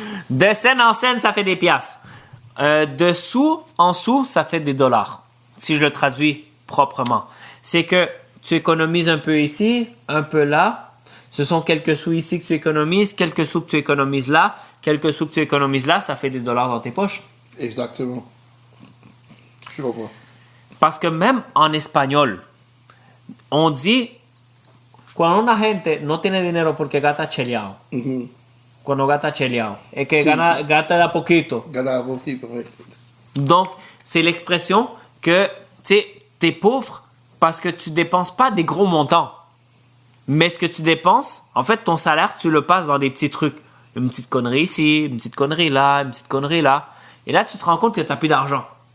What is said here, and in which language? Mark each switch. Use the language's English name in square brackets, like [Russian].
[French] De scène en scène, ça fait des piastres. De sous en sous, ça fait des dollars. Si je le traduis proprement. C'est que tu économises un peu ici, un peu là. Ce sont quelques sous ici que tu économises, quelques sous que tu économises là, quelques sous que tu économises là, ça fait des dollars dans tes poches. Exactement. Je comprends. Parce que même en espagnol, on dit [Spanish] cuando una gente no tiene dinero porque gasta cheleado. Cuando gasta cheleado. Es que gasta de a poquito. Gana poquito, [French] oui. Donc, c'est l'expression que tu es pauvre parce que tu dépenses pas des gros montants. Mais ce que tu dépenses, en fait, ton salaire, tu le passes dans des petits trucs. Une petite connerie ici, une petite connerie là, une petite connerie là. Et là, tu te rends compte que tu n'as plus d'argent.